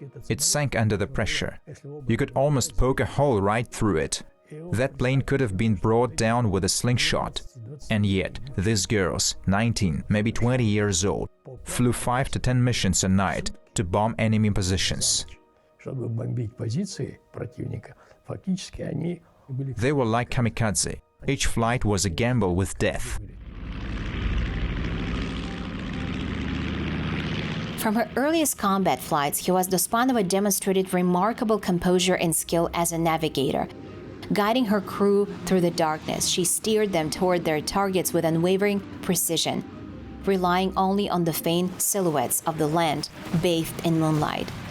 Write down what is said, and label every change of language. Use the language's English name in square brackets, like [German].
[English] It sank under the pressure. You could almost poke a hole right through it. That plane could have been brought down with a slingshot. And yet, these girls, 19, maybe 20 years old, flew 5 to 10 missions a night to bomb enemy positions. [Russian] Чтобы бомбить позиции противника, фактически они были... [English] They were like kamikaze. Each flight was a gamble with death. From her earliest combat flights, Khiuaz Dospanova demonstrated remarkable composure and skill as a navigator. Guiding her crew through the darkness, she steered them toward their targets with unwavering precision, relying only on the faint silhouettes of the land bathed in moonlight.